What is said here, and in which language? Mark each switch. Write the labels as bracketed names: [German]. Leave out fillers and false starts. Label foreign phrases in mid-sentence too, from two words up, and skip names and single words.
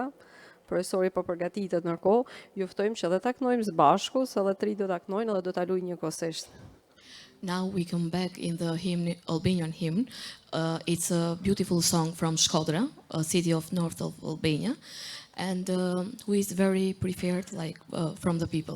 [Albanian] Profesori po përgatitet ndërkohë, ju ftojmë që dhe ta kënojmë së bashku, se edhe tri do ta kënojnë dhe do ta luajnë njëkohësisht. [English] Now we come back in the hymn, Albanian hymn. It's a beautiful song from Shkodra, a city of north of Albania, and who is very preferred from the people.